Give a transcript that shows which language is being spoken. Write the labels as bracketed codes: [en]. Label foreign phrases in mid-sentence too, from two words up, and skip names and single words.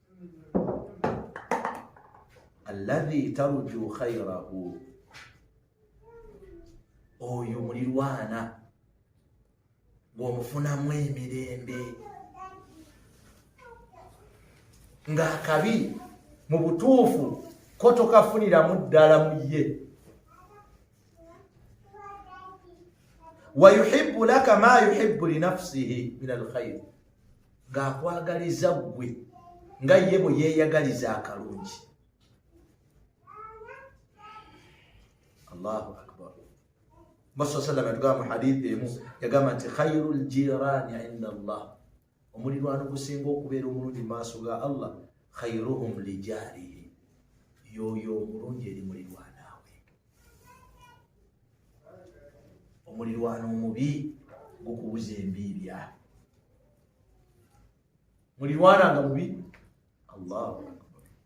[ar] الذي ترجو خيره, [lg] oyo mulirwana ng'omufunamu emirembe ng'akabi mu butuufu ko tokafuniramu ddala mu ye. [ar] ويحب لك ما يحب لنفسه من الخير, [lg] ng'akwagaliza ggwe nga ye bwe yeeyagaliza akalungi. [ar] الله أكبر. Musa صلى الله عليه وسلم [lg] hadithi emu yagamba nti [ar] خير الجيران عند الله, [lg] omulirwano gusinga okubeera omulungi maaso ga Allah, [ar] خيرهم لجاره, [lg] yoyo omulungi eri mulirwanaawe. Omulirwano omubi gukubuza embiibya, mulirwana nga mubi, [ar] الله أكبر.